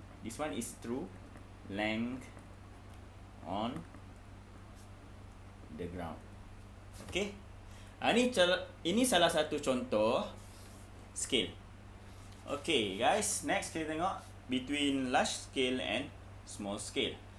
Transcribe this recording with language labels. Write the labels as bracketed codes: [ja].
[en] This one is true length on the ground. Okay. [ms] Ini salah satu contoh scale. [en] Okay guys, next [ms] kita tengok [en] between large scale and small scale.